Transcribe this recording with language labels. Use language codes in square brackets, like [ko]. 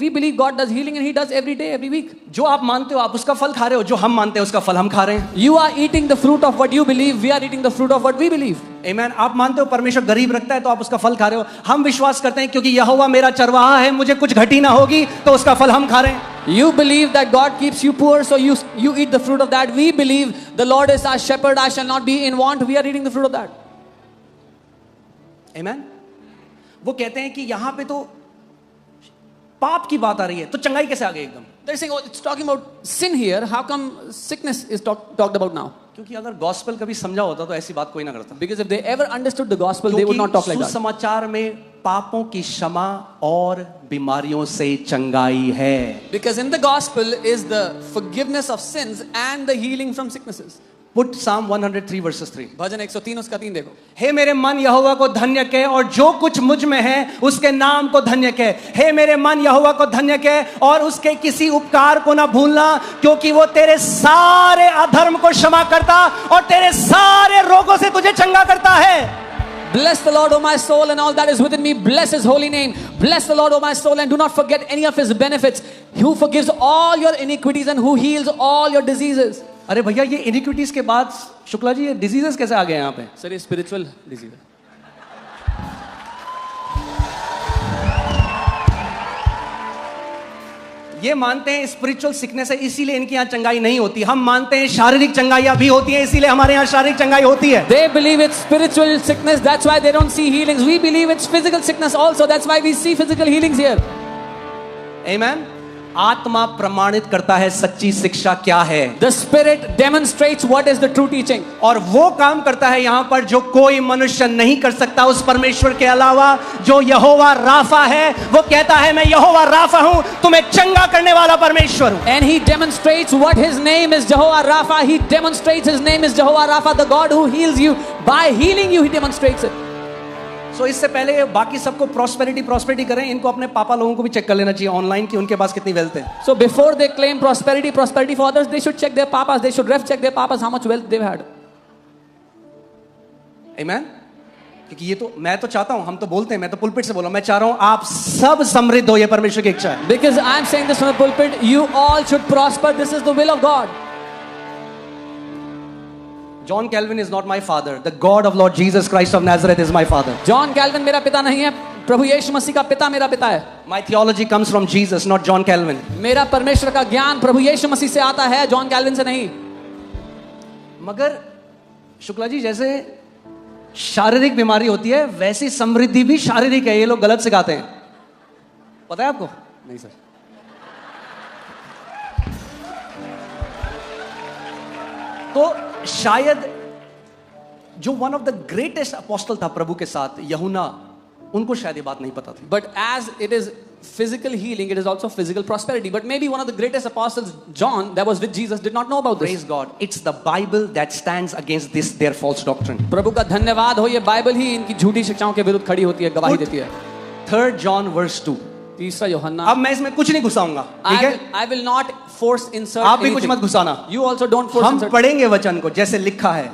[en] We believe God does healing and He does every day, every week. [hi] जो आप मानते हो आप उसका फल खा रहे हो, जो हम मानते हैं उसका फल हम खा रहे हैं. [en] You are eating the fruit of what you believe. We are eating the fruit of what we believe. Amen. [hi] आप मानते हो परमेश्वर गरीब रखता है तो आप उसका फल खा रहे हो. हम विश्वास करते हैं क्योंकि यहोवा मेरा चरवाहा है, मुझे कुछ घटी ना होगी, तो उसका फल हम खा रहे हैं. [en] You believe that God keeps you poor, so you eat the fruit of that. We believe the Lord is our shepherd, I shall not be in want. We are eating the fruit of that. Amen. [hi] वो कहते हैं कि यहाँ पे तो पाप की बात आ रही है, तो चंगाई कैसे आ गई एकदम? [en] They're saying, oh, it's talking about sin here. How come sickness is talked about now? [hi] क्योंकि अगर गॉस्पेल कभी समझा होता तो ऐसी बात कोई ना करता. [en] Because if they ever understood the gospel, they would not talk like that. [hi] सुसमाचार में पापों की क्षमा और बीमारियों से चंगाई है. [en] Because in the gospel is the forgiveness of sins and the healing from sicknesses. Put Psalm 103 verses 3. [hi] भजन 103 उसका 3 देखो. हे मेरे मन यहोवा को धन्य कह और जो कुछ मुझ में है उसके नाम को धन्य कह. हे मेरे मन यहोवा को धन्य कह और उसके किसी उपकार को ना भूलना, क्योंकि वो तेरे सारे अधर्म को क्षमा करता और तेरे सारे रोगों से तुझे चंगा करता है. [en] Bless the Lord, O my soul, and all that is within me. Bless His holy name. Bless the Lord, O my soul, and do not forget any of His benefits. Who forgives all your iniquities and who heals all your diseases. [hi] अरे भैया ये iniquities के बाद शुक्ला जी ये diseases कैसे आ गए यहाँ पे? सर ये स्पिरिचुअल डिजीज है. ये मानते हैं स्पिरिचुअल सिकनेस है इसीलिए इनकी यहाँ चंगाई नहीं होती. हम मानते हैं शारीरिक चंगाइयां भी होती हैं इसीलिए हमारे यहाँ शारीरिक चंगाई होती है. [en] They believe it's spiritual sickness, that's why they don't see healings. We believe it's physical sickness also, that's why we see physical healings here. Amen. [hi] आत्मा प्रमाणित करता है सच्ची शिक्षा क्या है. [en] The Spirit demonstrates what is the true teaching. [hi] और वो काम करता है यहाँ पर जो कोई मनुष्य नहीं कर सकता उस परमेश्वर के अलावा, जो यहोवा राफा है. वो कहता है मैं यहोवा राफा हूँ, तुम्हें चंगा करने वाला परमेश्वर हूँ. [en] And He demonstrates what His name is, Jehovah Rapha. He demonstrates His name is Jehovah Rapha, the God who heals you. By healing you, He demonstrates it. So [hi] इससे पहले बाकी सबको प्रॉस्पेरिटी करें, इनको अपने पापा लोगों को भी चेक कर लेना चाहिए ऑनलाइन कि उनके पास कितनी वेल्थ है. [en] So before they claim prosperity for others, they should check their papas. They should check their papas how much wealth they've had. Amen. [hi] क्योंकि ये तो मैं तो चाहता हूं, हम तो बोलते हैं, मैं तो पुलपिट से बोला, मैं चाह रहा हूं आप सब समृद्ध हो, ये परमेश्वर की इच्छा है. [en] Because I'm saying this from the pulpit, you all should prosper. This is the will of God. John Calvin is not my father. The God of Lord Jesus Christ of Nazareth is my father. [hi] John Calvin मेरा पिता नहीं है, प्रभु यीशु मसीह का पिता मेरा पिता है. [en] My theology comes from Jesus, not John Calvin. [hi] मेरा परमेश्वर का ज्ञान प्रभु यीशु मसीह से आता है, जॉन कैल्विन से नहीं. मगर शुक्ला जी जैसे शारीरिक बीमारी होती है वैसी समृद्धि भी शारीरिक है, ये लोग गलत सिखाते हैं. पता है आपको? नहीं सर. तो शायद जो [en] one of the greatest apostle [hi] था प्रभु के साथ, यूहन्ना, उनको शायद ये बात नहीं पता थी. [en] But as it is physical healing, it is also physical prosperity. But maybe one of the greatest apostles, John, that was with Jesus, did not know about this. Praise God. It's the Bible that stands against this their false doctrine. [hi] प्रभु का धन्यवाद हो, ये Bible ही इनकी झूठी शिक्षाओं के विरुद्ध खड़ी होती है, गवाही देती है. [en] 3 John verse 2. [hi] तीसरा यूहन्ना. अब मैं इसमें कुछ नहीं घुसाऊंगा, ठीक है? [en] I will not force insert. [hi] आप भी कुछ मत घुसाना. [en] You also don't force [hi] हम [en] insert. [hi] पढ़ेंगे वचन को जैसे लिखा है.